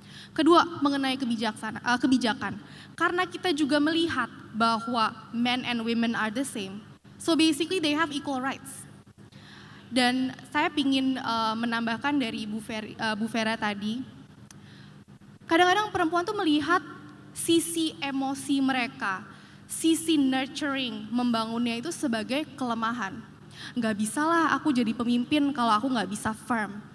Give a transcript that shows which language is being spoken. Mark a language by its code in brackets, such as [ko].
[id] Kedua, mengenai kebijakan. Karena kita juga melihat bahwa [en] men and women are the same, So basically they have equal rights. [id] Dan saya ingin menambahkan dari Bu Vera tadi, kadang-kadang perempuan tuh melihat sisi emosi mereka, sisi nurturing, membangunnya itu sebagai kelemahan. Nggak bisalah aku jadi pemimpin kalau aku nggak bisa firm.